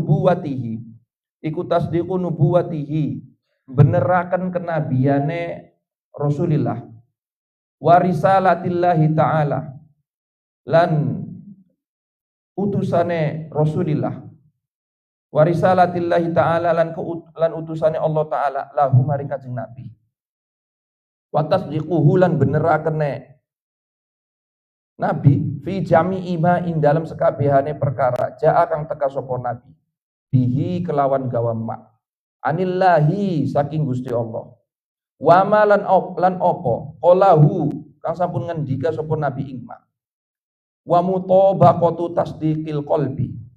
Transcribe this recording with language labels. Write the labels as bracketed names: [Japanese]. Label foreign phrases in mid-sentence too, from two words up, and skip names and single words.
[Javanese] nubuwatihi beneraken kenabiane Rasulillah [Arabic] wa risalatillahi ta'ala [Javanese] lan utusane Rasulillah [Arabic] wa risalatillahi ta'ala [Javanese] lan utusane Allah Ta'ala lahu maring kanjeng Nabi [Arabic] wa tasdiquhu [Javanese] lan benerakene Nabi [Arabic] fi jami'i ma [Javanese] ing dalam sekabehane perkara jaa kang teka sapa Nabi [Arabic] bihi [Javanese] kelawan gawa [Arabic] ma anillahi [Javanese] saking Gusti Allah [Arabic] wa ma [Javanese] lan apa qalahu kang sampun ngendika sapa Nabi ing ma [Arabic] wa mutabaqatu tasdiqil qalbi